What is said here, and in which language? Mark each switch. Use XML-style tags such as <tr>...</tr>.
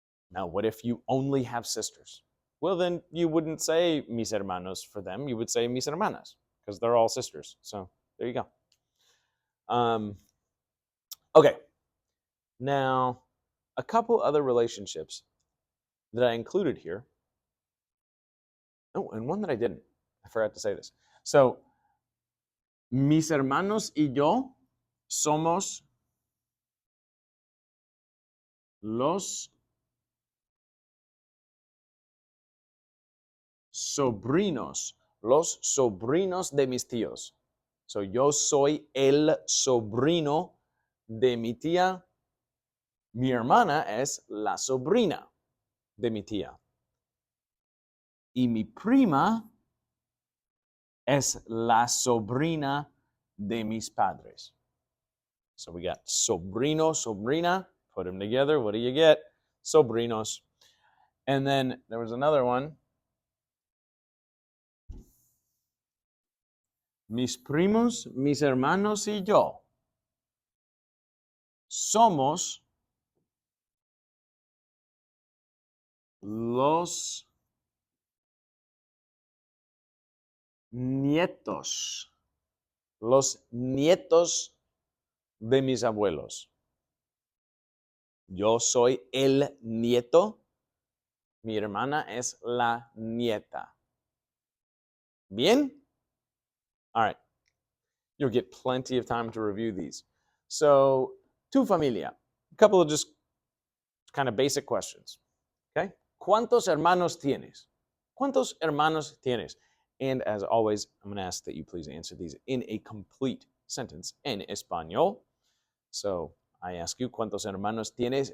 <en>Now, what if you only have sisters? Well, then you wouldn't say</en> <es>mis hermanos</es> <en>for them. You would say</en> <es>mis hermanas</es> <en>because they're all sisters. So there you go. Okay. Now, a couple other relationships that I included here. Oh, and one that I didn't. I forgot to say this. So,</en> <es>mis hermanos y yo somos los sobrinos de mis tíos.</es> <en>So,</en> <es>yo soy el sobrino de mi tía. Mi hermana es la sobrina de mi tía. Y mi prima es la sobrina de mis padres.</es> <en>So we got sobrino, sobrina. Put them together. What do you get? Sobrinos. And then there was another one.</en> <es>Mis primos, mis hermanos y yo somos los nietos. Los nietos de mis abuelos. Yo soy el nieto. Mi hermana es la nieta. Bien?</es> <en>All right. You'll get plenty of time to review these. So,</en> <es>tu familia.</es> <en>A couple of just kind of basic questions. Okay?</en> <es>¿Cuántos hermanos tienes? ¿Cuántos hermanos tienes?</es> <en>And as always, I'm going to ask that you please answer these in a complete sentence</en> <es>en español.</es> <en>So, I ask you,</en> <es>¿cuántos hermanos tienes?</es>